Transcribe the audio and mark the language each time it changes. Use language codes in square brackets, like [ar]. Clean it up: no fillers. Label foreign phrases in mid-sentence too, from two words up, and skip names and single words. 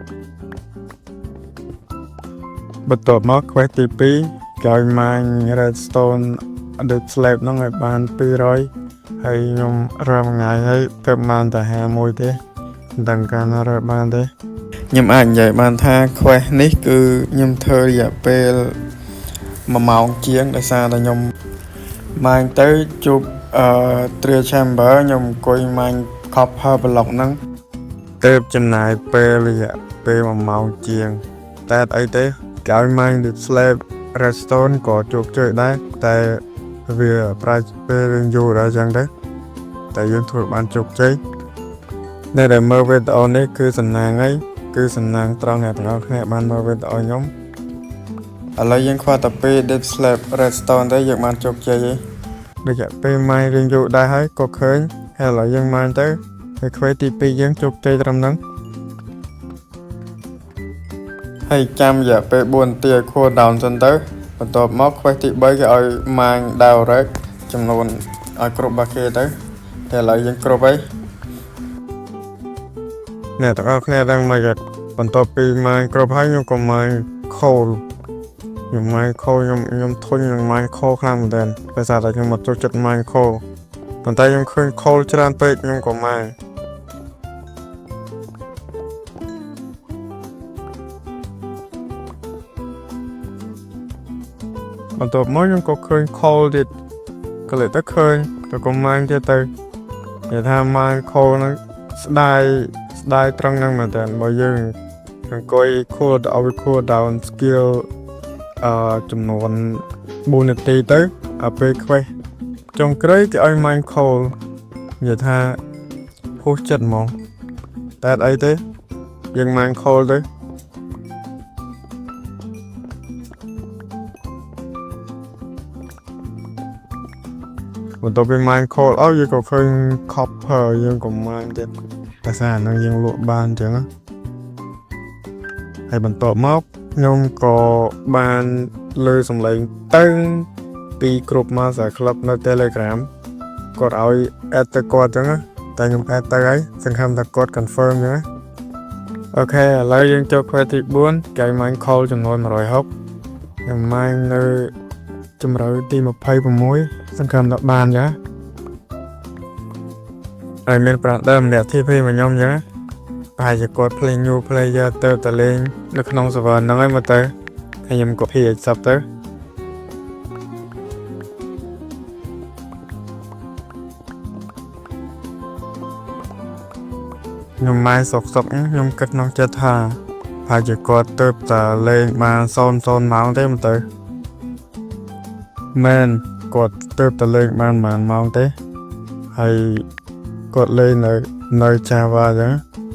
[km] បន្ទាប់មក quest ទី2គេឲ្យ [en] mine redstone [km] ដូច slab ហ្នឹងឲ្យបាន200ហើយខ្ញុំរើមួយថ្ងៃហើយទៅបានតែ51ទេមិនដឹងកាលណារើបានទេខ្ញុំអាចនិយាយបានថា quest នេះគឺខ្ញុំធ្វើរយៈពេល1ម៉ោង ជាងដោយសារតែខ្ញុំ mine ទៅជួបTrial Chamber ខ្ញុំអង្គុយ [en] mine copper block [km] ហ្នឹងទៅចំណាយពេលរយៈពេល1ម៉ោងជាងតែអីទេគេឲ្យ mine ដូច [en] slab redstone [km] ក៏ជោគជ័យដែរតែវាប្រាច់ពេលយើងយូរដល់ចឹងទៅតែយើងធ្វើបានជោគជ័យនៅដែលមើលវីដេអូនេះគឺសំណាងហើយគឺសំណាងត្រង់អ្នកទាំងអស់គ្នាបានមើលវីដេអូខ្ញុំឥឡូវយើងខ្វះតែពេល [en] deep slab redstone [km] ទៅយើងបានជោគជ័យហើយដូចតែពេល mine រៀងយូរដែរហើយក៏ឃើញហើយឥឡូវយើង mine ទៅហើយ quest ទី2យើងជោគជ័យត្រឹមហ្នឹង ហើយចាំរយៈពេល4នាទីឲ្យ [en] cool down [km] សិនទៅបន្ទាប់មក quest ទី3គេឲ្យ [en] mine direct [km] ចំនួនឲ្យគ្រប់បាគេទៅតែឥឡូវយើងគ្រប់ហើយ អ្នកទាំងអស់គ្នាដឹងមកបន្ទាប់ពី mine គ្រប់ហើយខ្ញុំក៏ [en] mine coal [km] ខ្ញុំ [en] mine coal [km] ខ្ញុំធុញនឹង [en] mine coal [km] ខ្លាំងមែនទែនដោយសារតែខ្ញុំមកចូលចិត្ត [en] mine coal [km] ប៉ុន្តែខ្ញុំឃើញ coal ច្រើនពេកខ្ញុំក៏ mine បន្ទាប់មកខ្ញុំក៏ឃើញ coal ទៀតក៏លេចទៅឃើញក៏ mine ទៀត ទៅនិយាយថា [en] mine coal [km] ហ្នឹងស្ដាយត្រង់ហ្នឹងមែនតើបើយើងអង្គុយ [en] cool down skill [km] ចំនួន4នាទីទៅពេល quest ចុងក្រោយគេឲ្យ [en] mine coal [km] និយាយថាហួសចិត្តហ្មងតែអីទេយើង [en] mine coal [km] ទៅ បន្ទាប់ពី [en] mine coal [km] យើងក៏ឃើញ copper យើងក៏ mine ទៀតតែសារហ្នឹងយើងលក់បានអញ្ចឹង ហើយបន្ទាប់មកខ្ញុំក៏បានលើសំឡេងទៅពីគ្រប់ Master Club នៅ Telegram គាត់ឲ្យ add ទៅគាត់អញ្ចឹងតែខ្ញុំ add ទៅហើយសង្ឃឹមថាគាត់ confirm អញ្ចឹងអូខេឥឡូវយើងចូល quest ទី4គេ [en] mine coal [km] ចំនួន160ខ្ញុំ mine នៅជម្រៅទី26សង្ឃឹមថាបានចា ហើយមានប្រាក់ដើមម្នាក់ TP មកខ្ញុំចាប្រហែលជាគាត់ [en] play new player [km] ទៅលេងនៅក្នុង server ហ្នឹងហើយមកទៅហើយខ្ញុំក៏ PH សັບទៅ ខ្ញុំម៉ែសុកខ្ញុំគិតក្នុងចិត្តថាប្រហែលជាគាត់ទៅតែលេងបាន00ម៉ោងទេមកទៅមែនគាត់ទៅតែលេងបានប៉ុន្មានម៉ោងទេហើយគាត់លេងនៅ Java អញ្ចឹង